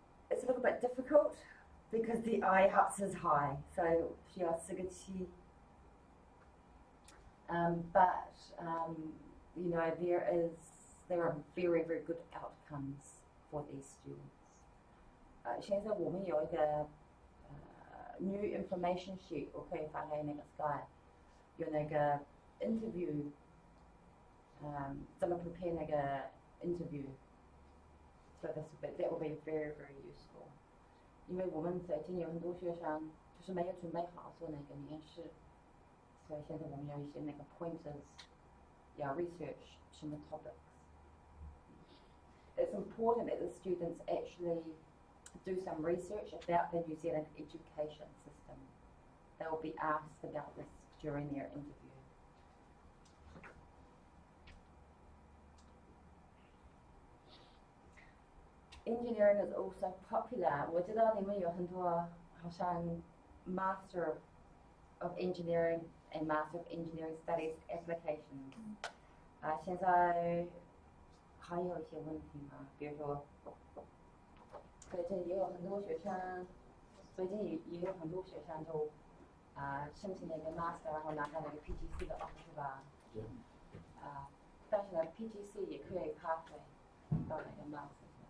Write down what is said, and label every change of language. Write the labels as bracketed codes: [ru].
[en] It's a little bit difficult because the IELTS is high, so [zh] 需要4个7. [en] But you know, there are very, very good outcomes for these students. [zh] 现在我们有一个 [en] new information sheet， [zh] 我可以发给那个 Sky， 有那个 interview， 怎么 prepare 那个 interview。 [en] So that will be very, very useful. [zh] 因为我们最近有很多学生就是没有准备好做那个面试，所以现在我们有一些那个 pointers， 要 research 什么 topics. [en] It's important that the students actually do some research about the New Zealand education system. They will be asked about this during their interview. Engineering is also popular. [zh] 我知道你们有很多好像 [en] Master of Engineering and Master of Engineering Studies applications. [zh] 现在还有一些问题吗？比如说，最近也有很多学生，最近也有很多学生就申请那个 Master， 然后拿到那个 PGC 的 offer 是吧？但是呢 ，PGC 也可以 pathway 到那个 Master。